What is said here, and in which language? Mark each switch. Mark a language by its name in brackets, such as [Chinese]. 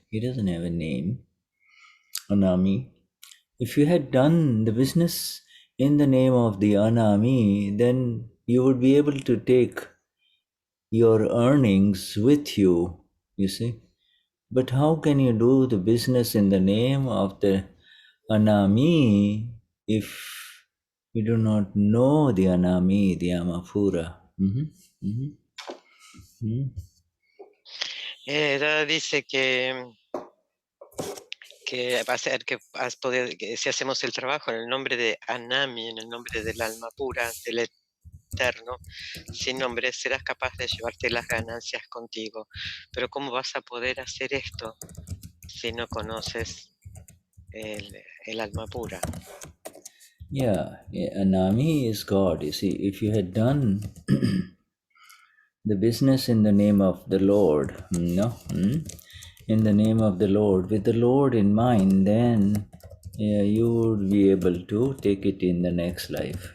[English] He doesn't have a name, Anami. If you had done the business in the name of the Anami, then you would be able to take your earnings with you, you see. But how can you do the business in the name of the Anami if you do not know the Anami, the Amapura? Mhm, mhm, mhm. [Spanish] Dada dice que va a ser que vas a poder, que si hacemos el trabajo en el nombre de Anami, en el nombre del alma pura, del eterno, sin nombre, serás capaz de llevarte las ganancias contigo. Pero ¿cómo vas a poder hacer esto si no conoces el alma pura? [English] Yeah, Anami is God. You see, if you had done the business in the name of the Lord, no, in the name of the Lord, with the Lord in mind, then you would be able to take it in the next life.